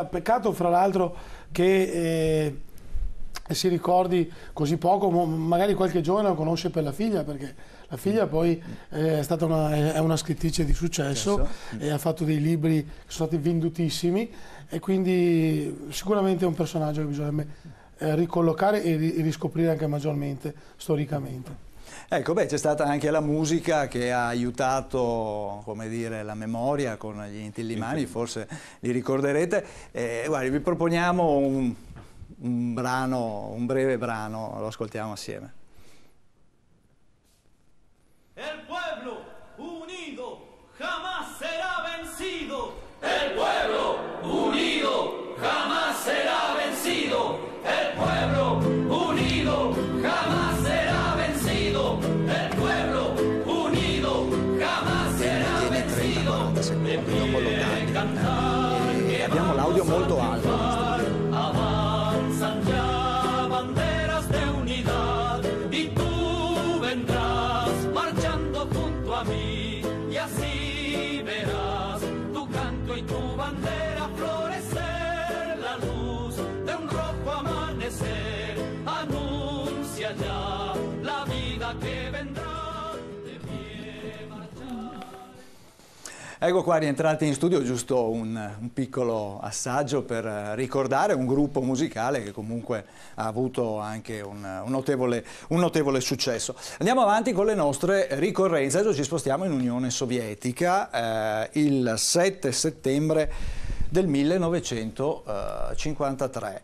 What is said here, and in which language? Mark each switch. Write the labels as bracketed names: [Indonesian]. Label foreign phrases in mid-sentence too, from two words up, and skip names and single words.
[Italian] Peccato fra l'altro che si ricordi così poco, magari qualche giovane lo conosce per la figlia, perché la figlia poi è una scrittrice di successo e ha fatto dei libri che sono stati vendutissimi, e quindi sicuramente è un personaggio che bisognerebbe ricollocare e riscoprire anche maggiormente storicamente. Ecco, beh, c'è stata anche la musica che ha aiutato, come dire, la memoria con gli Inti-Illimani, forse li ricorderete. Guardi, vi proponiamo un breve brano, lo ascoltiamo assieme. [Spanish] El pueblo unido jamás será vencido. El pueblo unido jamás será vencido. El pueblo unido jamás será vencido. El pueblo unido jamás será vencido. [Italian] 30-40 secondi, dopo lo cambia. E abbiamo l'audio molto alto. [Spanish] Avanzan ya banderas de unidad y tú vendrás marchando junto a mí y así verás tu canto y tu bandera florecer, la luz de un rojo amanecer anuncia ya la vida que vendrá. [Italian] Ecco qua, rientrati in studio, giusto un piccolo assaggio per ricordare un gruppo musicale che comunque ha avuto anche un notevole successo. Andiamo avanti con le nostre ricorrenze, adesso ci spostiamo in Unione Sovietica, il 7 settembre del 1953.